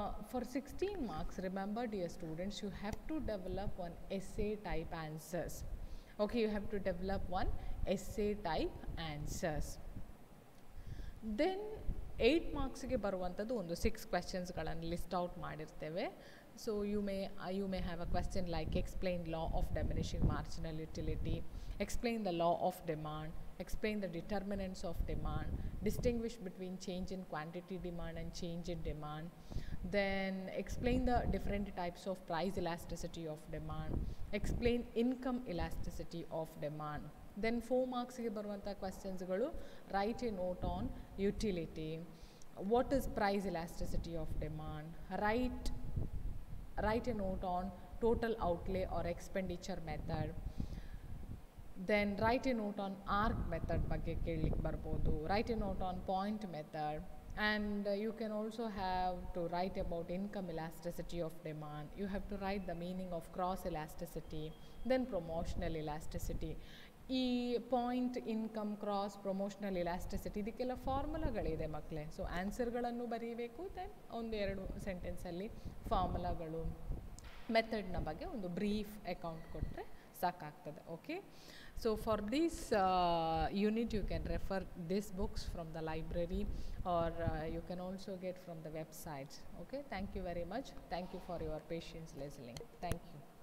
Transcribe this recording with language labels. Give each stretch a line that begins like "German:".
English: For 16 marks, remember dear students, you have to develop one essay type answers. Okay, you have to develop one essay type answers.
Kannada: Then 8 ಮಾರ್ಕ್ಸ್ಗೆ ಬರುವಂಥದ್ದು ಒಂದು 6 ಕ್ವೆಶ್ಚನ್ಸ್ಗಳನ್ನು list out ಮಾಡಿರ್ತೇವೆ.
English: So you may have a question like explain law of diminishing marginal utility, explain the law of demand, explain the determinants of demand, distinguish between change in quantity demand and change in demand, then explain the different types of price elasticity of demand, explain income elasticity of demand. Then
Kannada: 4 ಮಾರ್ಕ್ಸ್ಗೆ ಬರುವಂಥ ಕ್ವೆಶ್ಚನ್ಸ್ಗಳು
English: write a note on utility, what is price elasticity of demand, write a note on total outlay or expenditure method, then write a note on arc method
Kannada: ಬಗ್ಗೆ ಕೇಳಲಿಕ್ಕೆ ಬರ್ಬೋದು,
English: write a note on point method, and you can also have to write about income elasticity of demand. You have to write the meaning of cross elasticity, then promotional elasticity.
Kannada: ಈ point income cross promotional elasticity ಇದಕ್ಕೆಲ್ಲ ಫಾರ್ಮುಲಾಗಳಿದೆ ಮಕ್ಕಳೇ. So ಆನ್ಸರ್ಗಳನ್ನು ಬರೀಬೇಕು, then ಒಂದೆರಡು ಸೆಂಟೆನ್ಸಲ್ಲಿ ಫಾರ್ಮುಲಾಗಳು ಮೆಥಡ್ನ ಬಗ್ಗೆ ಒಂದು brief account ಕೊಟ್ಟರೆ ಸಾಕಾಗ್ತದೆ.
English: Okay, so for this unit you can refer this books from the library or you can also get from the websites. Okay, thank you very much. Thank you for your patience listening. Thank you.